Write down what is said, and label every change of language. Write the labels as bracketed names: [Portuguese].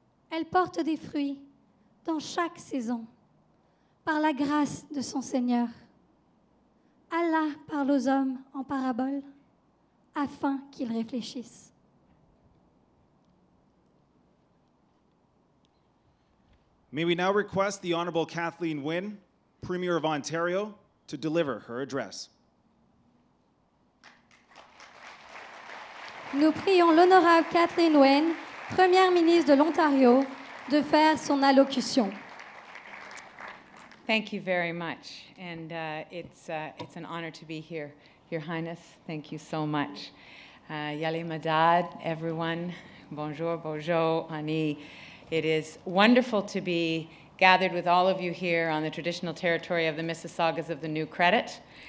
[French] Elle porte des fruits dans chaque saison, par la grâce de son Seigneur. Allah parle aux hommes en parabole, afin qu'ils réfléchissent. [English] May we now request the Honorable Kathleen Wynne, Premier of Ontario, to deliver her address. [French] Nous prions l'honorable Kathleen Wynne, Première ministre de l'Ontario, de faire son allocution. [English] Thank you very much, and it's an honor to be here. Your Highness, thank you so much. Yale Madad, everyone, [French] bonjour, bonjour, [English] Ani. It is wonderful to be gathered with all of you here on the traditional territory of the Mississaugas of the New Credit.